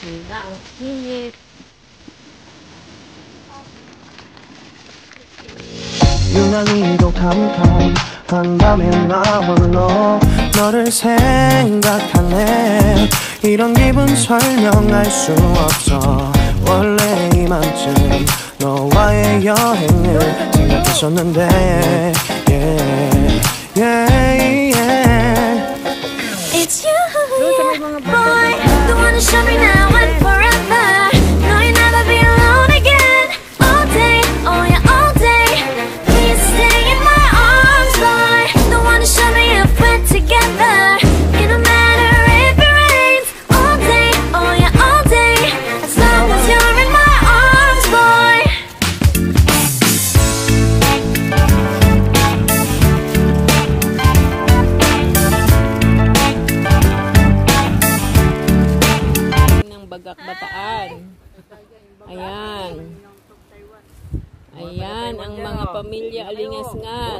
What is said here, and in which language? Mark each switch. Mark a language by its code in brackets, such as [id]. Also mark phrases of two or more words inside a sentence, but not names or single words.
[tl] na ang init. [ko] 유난히도 캄캄한 밤에 나 홀로 너를 생각하네. 이런 기분 설명할 수 없어. 원래 이맘쯤 너와의 여행을 생각했었는데 [en] It's you, boy, the one who showed me now and forever. No, you'll never be alone again. All day, oh yeah, all day. Please stay in my arms, boy. The one who showed me if we're together. It don't matter if it rains. All day, oh yeah, all day. As long as you're in my arms, boy. [tl] Bagak Bataan. Ayan. Ayan ang mga pamilya Alingas-ngas.